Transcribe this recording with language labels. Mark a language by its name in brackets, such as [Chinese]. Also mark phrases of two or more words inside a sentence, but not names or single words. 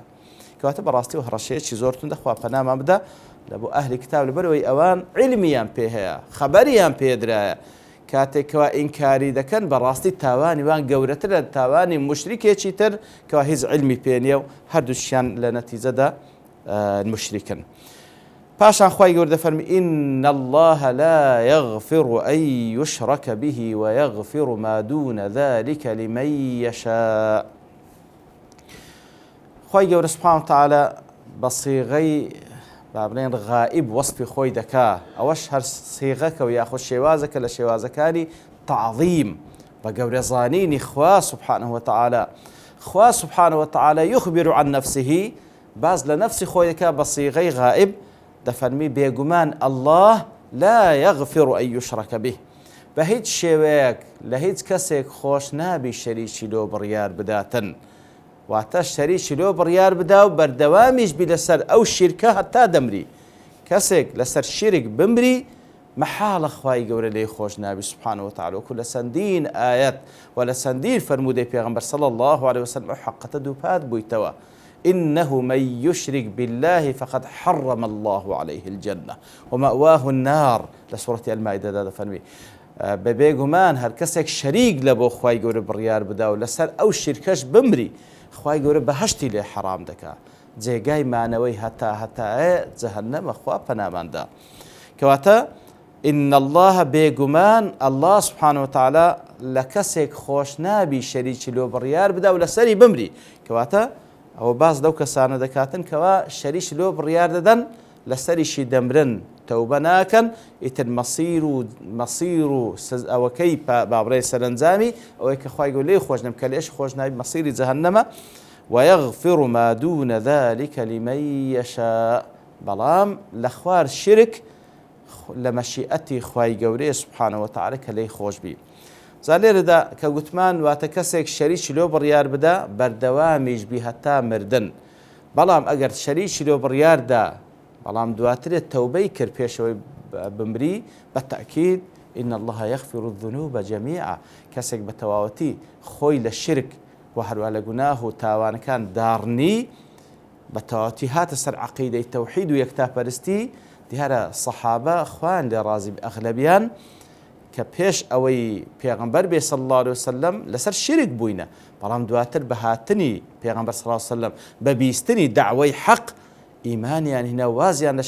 [Central Kurdish] کەواتە بەڕاستی و هەڕەشەیەکی زۆرتون دەخوا پەنامان بدە لە بۆ ئەهلی کتاب لەبەرەوەی ئەوان علمیان پێ هەیە خەبەریان پێدرایە کاتێکەوە ئینکاری دەکەن بەڕاستی تاوانی وان گەورەتر لە تاوانی مشریکێکی تر کەوا هیچ علمی پێ نییە و هەردووشیان لە نەتیجەدا مشریکن پاشان خوای گەورە دەفەرمی [Arabic] إن الله لا يغفر أن يشرك به ويغفر ما دون ذلك لمن يشاء [Central Kurdish] خوای گەورە [Arabic] سبحانه وتعالى [Central Kurdish] بە سیغەی بابنين غائب وصفی خۆی دەکا ئەوەش هەر سیغەکە و یاخود شێوازەکە لە شێوازەکانی تعظیم بە گەورەزانینی خوا سبحانه وتعالى خوا [Arabic] سبحانه وتعالى يخبر عن نفسه [Central Kurdish] باز لە نفسی خۆی دەکا بە سیغەی غائب دەفەرمی بێگومان [Arabic] الله لا يغفر أن يشرك به [Central Kurdish] بە هیچ شێوەیەک لە هیچ کەسێک خۆش نابی شەریکی لۆ بڕیار بداتن واتە شەریکی لۆ بڕیار بدا و بەردەوامیش بی لەسەر ئەو شیرکە هەتا دەمری کەسێک لەسەر شیرک بمری مەحاڵە خوای گەورە لێی خۆش نابی [Arabic] سبحانه وتعالى [Central Kurdish] وەکو لە چەندین ئایەت و لە چەندین فەرموودەی پێغەمبەر [Arabic] صلی الله عليه وسلم [Central Kurdish] ئەو حەقەتە دووپات بوویتەوە [Arabic] إنه من يشرك بالله فقد حرم الله عليه الجنة ومأواه النار لسورة المائدة [Central Kurdish] هذا فرمي ببێگومان هەر کەسێک شەریک لە بۆ خوای گەورە بڕیار بدا و لەسەر ئەو شیرکەش بمری خوای گەورە بەهەشتی لێ حرام دەکا جێگای مانەوەی هەتایە جەهەنەمە خوا پەناماندا کەواتە [Arabic] إن الله [Central Kurdish] بێگومان الله [Arabic] سبحانه وتعالى [Central Kurdish] لە کەسێک خۆش نابی شەریکی لۆ بڕیار بدا و لەسەری بمری کەواتە ئەوە باز لەو کەسانە دەکاتن کەوا شەریکی لۆ بڕیار دەدەن لەسەریشی دەمرن تەوبە ناکەن ئیتر مەسیر و ئەوەکەی بابڕێ سەرنجامی ئەوەی کە خوای گەورە لێی خۆش نەبێ کە لێش خۆش نابێ مەسیری جەهەنەمە [Arabic] ويغفر ما دون ذلك لمن يشاء [Central Kurdish] بەڵام لە خوار شرک لە مەشیئەتی خوای گەورەیە [Arabic] سوبحانەهو وتەعالە [Central Kurdish] کە لێی خۆش بی زا لێرەدا کە گوتمان واتە کەسێک شەریکی لۆ بڕیار بدا بەردەوامیش بی هەتا مردن بەڵام ئەگەر شەریکی لۆ بڕیاردا بەڵام دواترێت تەوبەی کرد پێشەوەی بمری بەتەئکید [Arabic] إن الله يغفر الذنوب جميعا [Central Kurdish] کەسێک بە تەواوەتی خۆی لە شرک و هەروە لە گوناه و تاوانەکان داڕنی بە تەواوەتی هاتە سەر عەقیدەی تەوحید و یەکتاپەرستی دیارە سەحابە خوان لێ ڕازی ئەغلەبیان کە پێش ئەوەی پێغەمبەر بێ [Arabic] صلی الله عليه وسلم [Central Kurdish] لەسەر شرک بووینە بەڵام دواتر بە هاتنی پێغەمبەر [Arabic] صلی الله عليه وسلم [Central Kurdish] بە بیستنی دعوەی حەق ئیمانیان هێنا وازیان لە